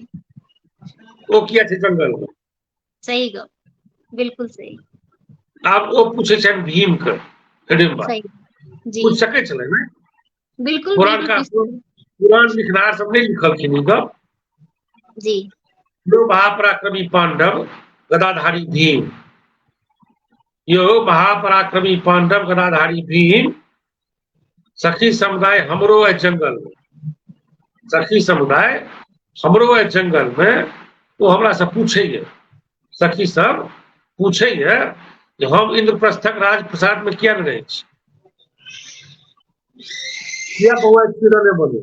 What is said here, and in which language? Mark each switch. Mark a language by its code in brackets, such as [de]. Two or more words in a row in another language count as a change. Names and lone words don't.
[mai] ओ किया छै जंगल में? सही गप, बिल्कुल सही। आब ओ पूछै छनि भीम के, हिडिम्बा सही। जी पूछि सकै छलै ने। बिल्कुल बिल्कुल पुरानका पूछते। पुराण लिखनाहार सब नहीं लिखलखिन ई गप। जी। यो महापराक्रमी पांडव गदाधारी भीम, यो महापराक्रमी पांडव गदाधारी भीम, सखी समुदाय हमरो है जंगल में, सखी समुदाय हमरो है जंगल में। ओ हमरा से पूछैये, सखी सब पूछैये जे हम इंद्रप्रस्थक राजप्रसाद में किया नहीं रहै छी, किया बौआ किरण बने,